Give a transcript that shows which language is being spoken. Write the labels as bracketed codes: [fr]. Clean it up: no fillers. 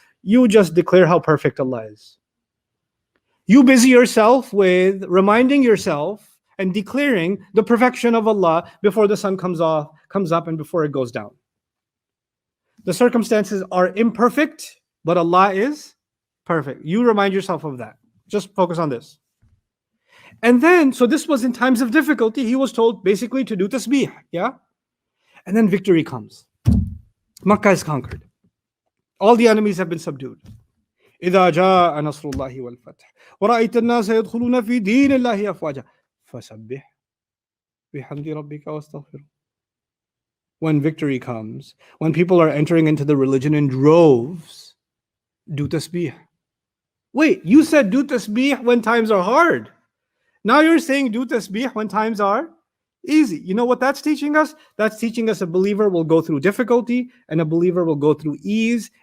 [en] You just declare how perfect Allah is. You busy yourself with reminding yourself and declaring the perfection of Allah before the sun comes up and before it goes down. The circumstances are imperfect, but Allah is Perfect. You remind yourself of that. Just focus on this. And then, so this was in times of difficulty. He was told basically to do tasbih. Yeah. And then victory comes. Makkah is conquered. All the enemies have been subdued. [ar] إذا جاء نصر الله والفتح ورأيت الناس يدخلون في دين الله أفواجا فسبح بحمد ربك واستغفره. [en] When victory comes, when people are entering into the religion in droves, do tasbih. Wait, you said do tasbih when times are hard. Now you're saying do tasbih when times are easy. You know what that's teaching us? That's teaching us a believer will go through difficulty and a believer will go through ease.